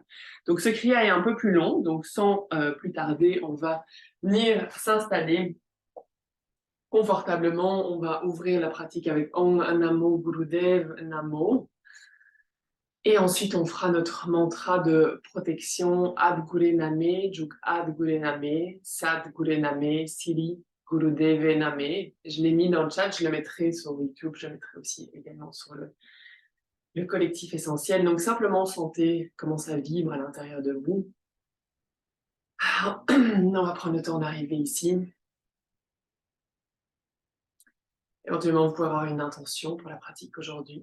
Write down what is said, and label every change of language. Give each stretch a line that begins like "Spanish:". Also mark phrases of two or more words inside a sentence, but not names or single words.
French: Donc, ce kriya est un peu plus long. Donc, sans plus tarder, on va venir s'installer confortablement. On va ouvrir la pratique avec
Punjabi: ਓਂ ਨਮੋ ਗੁਰਦੇਵ ਨਮੋ.
French: Et ensuite, on fera notre mantra de protection
Punjabi: ਆਦਿ ਗੁਰੇ ਨਮਹ ਜੁਗਾਦਿ ਗੁਰੇ ਨਮਹ ਸਤਿ ਗੁਰੇ ਨਮਹ ਸ੍ਰੀ ਗੁਰਦੇਵੇ ਨਮਹ.
French: Je l'ai mis dans le chat, je le mettrai sur YouTube, je le mettrai aussi également sur le collectif essentiel. Donc, simplement sentez comment ça vibre à l'intérieur de vous. On va prendre le temps d'arriver ici. Éventuellement, vous pouvez avoir une intention pour la pratique aujourd'hui.